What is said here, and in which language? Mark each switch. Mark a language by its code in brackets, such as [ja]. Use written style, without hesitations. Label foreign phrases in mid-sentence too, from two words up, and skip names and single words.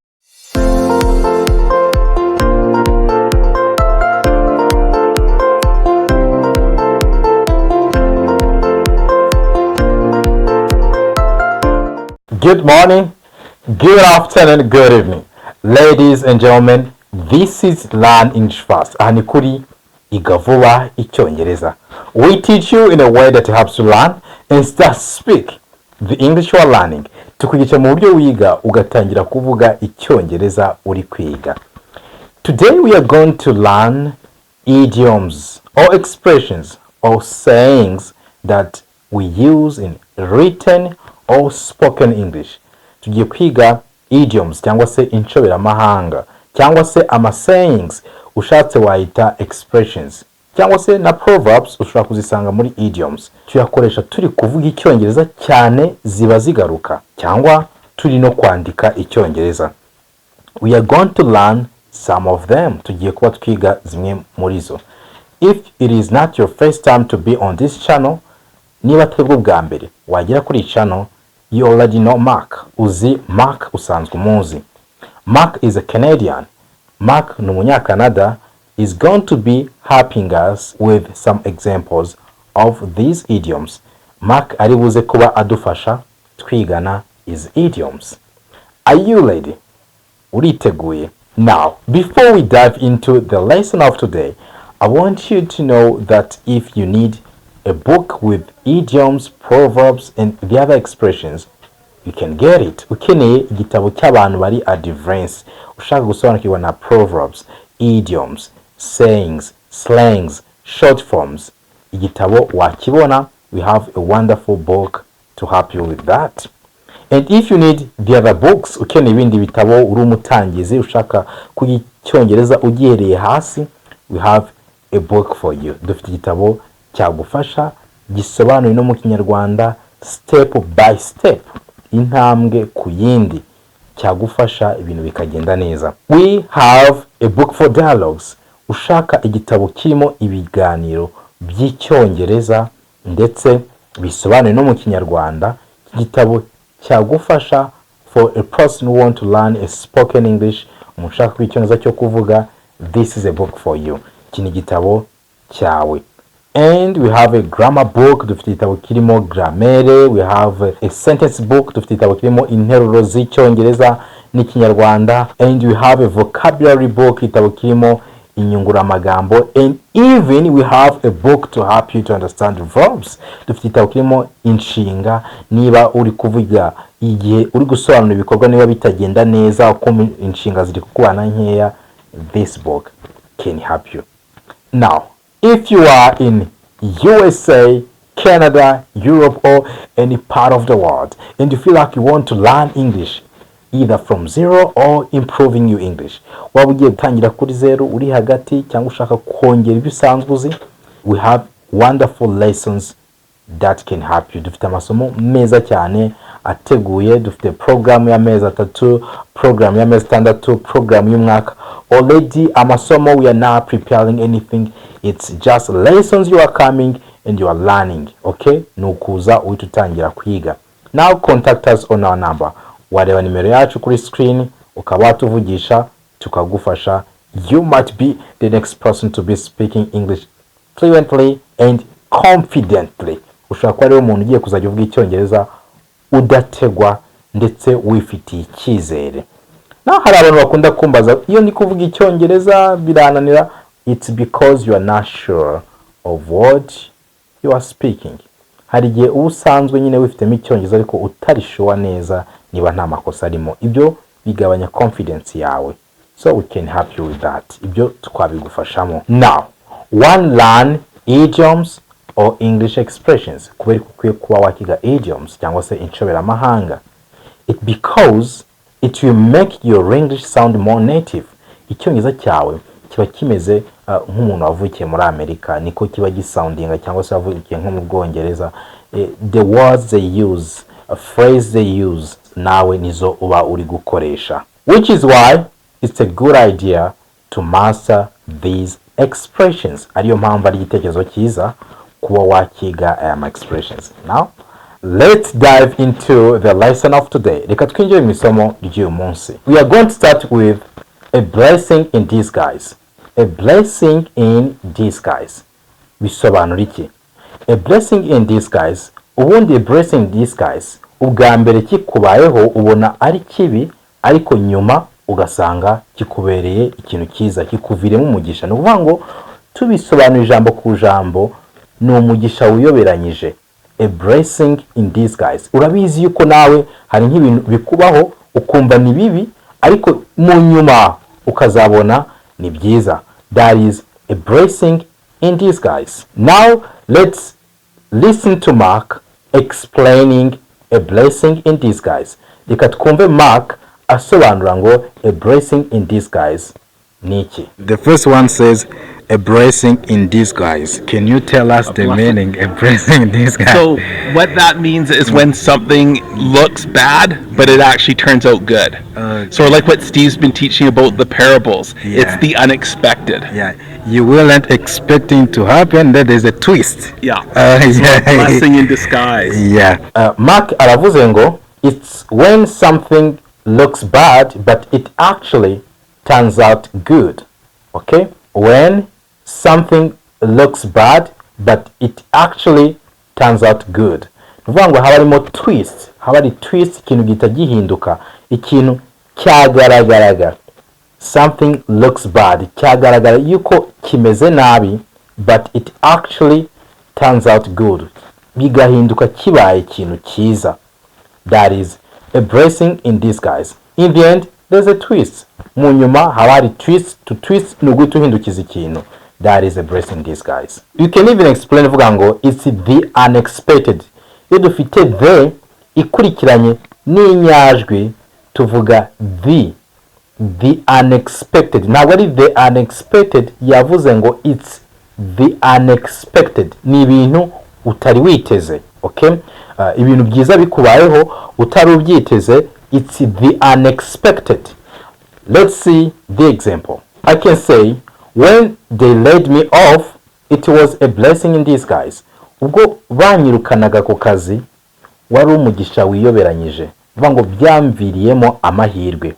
[en] Good morning, good afternoon, good evening. Ladies and gentlemen, this is Learn English Fast. [rw] Aha ni kuri Kwiga Vuba Icyongereza. [en] We teach you in a way that helps you learn and start speak the English you are learning. [rw] Tukwigisha mu buryo wiga ugatangira kuvuga Icyongereza uri kwiga. [en] Today we are going to learn idioms or expressions or sayings that we use in written or spoken English. [rw] Tugiye kwiga idioms cyangwa se inshoberamahanga cyangwa se sayings ushatse wayita expressions cyangwa se na proverbs ushobora kuzisanga muri idioms. Tuyakoresha turi kuvuga Icyongereza cyane ziba zigaruka cyangwa turi no kwandika Icyongereza. [en] We are going to learn some of them. [rw] Tugiye kuba twiga zimwe muri zo. [en] If it is not your first time to be on this channel, [rw] niba twebwe bwa mbere wagera kuri channel, [en] you already know Mark. [rw] Uzi Mark usanzwe umuzi. [en] Mark is a Canadian. Mark [rw] ni umunyakanada [en] is going to be helping us with some examples of these idioms. [rw] Mark ari buze kuba adufasha twigana [en] is idioms. Are you ready? Uriteguye? Now, before we dive into the lesson of today, I want you to know that if you need a book with idioms, proverbs, and the other expressions, you can get it. [rw] Ukeneye igitabo cy'abantu bari advance ushaka gusobanukirwa na [en] proverbs, idioms, sayings, slangs, short forms. [rw] Igitabo wakibona. [en] We have a wonderful book to help you with that. And if you need the other books, [rw] ukeneye ibindi bitabo uri umutangizi ushaka kwiga Icyongereza ugihereye hasi, [en] we have a book for you. [rw] Dufite igitabo cyagufasha gisobanuye no mu Kinyarwanda [en] step by step, [rw] intambwe ku yindi, cyagufasha ibintu bikagenda neza. [en] We have a book for dialogues. [rw] Ushaka igitabo kirimo ibiganiro by'Icyongereza ndetse bisobanuye no mu Kinyarwanda, igitabo cyagufasha [en] for a person who want to learn a spoken English, [rw] umushaka kw'icyongereza cyo kuvuga, [en] this is a book for you. [rw] Iki ni igitabo cyawe. [en] And we have a grammar book, [rw] dufite igitabo kirimo grammaire. [en] We have a sentence book, [rw] dufite igitabo kirimo interuro z'Icyongereza n'Ikinyarwanda. [en] And we have a vocabulary book, [rw] igitabo kirimo inyunguramagambo. [en] And even we have a book to help you to understand verbs. [rw] Dufite igitabo kirimo inshinga, niba uri kuvuga igihe uri gusobanura ibikorwa niba bitagenda neza uko inshinga ziri kukubana nkeya, [en] this book can help you. Now, if you are in USA, Canada, Europe, or any part of the world, and you feel like you want to learn English, either from zero or improving your English, [rw] waba ugiye gutangira kuri zero, uri hagati, cyangwa ushaka kongera ibyo usanzwe uzi, [en] we have wonderful lessons that can help you. [rw] Dufite amasomo meza cyane ateguye. Dufite program y'amezi 3, program y'amezi 6, program y'umwaka. Already amasomo, [en] we are not preparing anything. It's just lessons you are coming and you are learning. Okay? [rw] Nukuza uitutangira kwiga. [en] Now contact us on our number. [rw] Wareba nimero yacu kuri screen, ukaba watuvugisha tukagufasha. [en] You might be the next person to be speaking English fluently and confidently. [rw] Ushobora kuba ari umuntu ugiye kuzajya uvuga Icyongereza udategwa ndetse wifitiye icyizere. Na hari abantu bakunda kumbaza, iyo ndi kuvuga Icyongereza birananira. [en] It's because you are not sure of what you are speaking. [rw] Hari igihe usanzwe nyine wifitemo Icyongereza ariko utari sure neza niba nta makosa arimo. Ibyo bigabanya confidence yawe. [en] So we can help you with that. [rw] Ibyo twabigufashamo. [en] Now, one, learn idioms or English expressions. [rw] Kubera ukwiye kuba wakiga idioms cyangwa se inshoberamahanga. [en] Because it will make your English sound more native. [rw] Icyongereza cyawe kiba kimeze nk'umuntu wavukiye muri Amerika, niko kiba gisoundinga, cyangwa se wavukiye nko mu Bwongereza. [en] The words they use, a phrase they use, [rw] nawe nizo uba uri gukoresha. [en] Which is why it's a good idea to master these expressions. [rw] Ariyo mpamvu ari igitekerezo cyiza kuba wakiga aya expressions. [en] Now let's dive into the lesson of today. [rw] Reka twinjire mu isomo ry'uyu munsi. [en] We are going to start with a blessing in disguise. A blessing in disguise. [rw] Bisobanura iki? [en] A blessing in disguise, ubundi a blessing in disguise, [rw] ubwa mbere kikubayeho ubona ari kibi, ariko nyuma ugasanga kikubereye ikintu cyiza, kikuviremo umugisha. Ni ukuvuga ngo tubisobanura ijambo ku jambo, ni umugisha wiyoberanyije. [en] A blessing in disguise. [rw] Urabizi yuko nawe hari nk'ibintu bikubaho ukumva ni bibi, ariko mu nyuma ukazabona ni byiza. [en] That is a blessing in disguise. Now let's listen to Mark explaining a blessing in disguise. [rw] Reka twumve Mark asobanura ngo a blessing in disguise ni iki. [en] The first one says a blessing in disguise. Can you tell us the meaning, a blessing in disguise? So what that means is when something looks bad, but it actually turns out good. So like what Steve's been teaching about the parables, it's the unexpected. Yeah, you weren't expecting to happen, that is a twist. Yeah. Yeah. Blessing in disguise. Yeah. Mark [rw] aravuze ngo [en] it's when something looks bad but it actually turns out good. Okay? When something looks bad but it actually turns out good. [rw] Nuvuga ngo haba harimo twist, haba ari twist, ikintu gita gihinduka, ikintu cyagaragaraga. [en] Something looks bad, [rw] cyagaragara yuko kimeze nabi, [en] but it actually turns out good. [rw] Bigahinduka kibaye ikintu cyiza. [en] That is a blessing in disguise. In the end, there's a twist. [rw] Mu nyuma haba hari twist, [en] to twist [rw] ni uguhita uhindukiza ikintu. [en] That is a blessing in disguise. You can even explain [rw] vuga ngo [en] it's the unexpected. [rw] Iyo dufite the ikurikiranye n'inyajwi tuvuga [en] the unexpected. [rw] Ntabwo ari [en] the unexpected, [rw] yavuze ngo [en] it's the unexpected. [rw] Ni ibintu utari witeze. Okay? Ibintu byiza bikubayeho utari ubyiteze, [en] it's the unexpected. Let's see the example. I can say when they laid me off, it was a blessing in disguise. [rw] Ubwo banyirukanaga ku kazi wari umugisha wiyoberanyije. Vuga ngo byamviriyemo amahirwe.